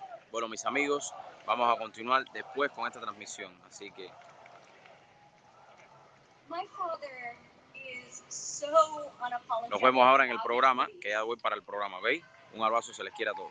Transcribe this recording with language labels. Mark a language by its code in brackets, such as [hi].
[es] Bueno, mis amigos, vamos a continuar después con esta transmisión, así que [en] My father is so unapologetic. [es] nos vemos ahora en el programa, que ya voy para el programa, ¿veis? Un abrazo, se les quiere a todos.